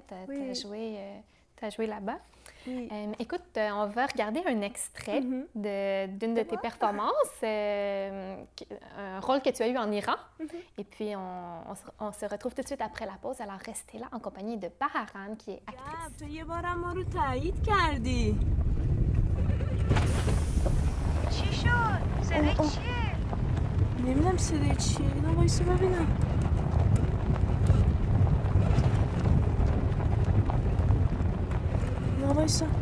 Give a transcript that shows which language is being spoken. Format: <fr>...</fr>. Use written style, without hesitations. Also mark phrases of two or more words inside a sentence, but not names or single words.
<fr>Tu as joué là-bas. Oui. Écoute, on va regarder un extrait d'une de tes performances, un rôle que tu as eu en Iran. Et puis, on se retrouve tout de suite après la pause. Alors, restez là en compagnie de Baharan, qui est actrice.</fr> <fa>چی شد؟ صدای چیه؟ نمیدونم صدای چیه. اینا وایسا ببینم. اینا وایسا.</fa>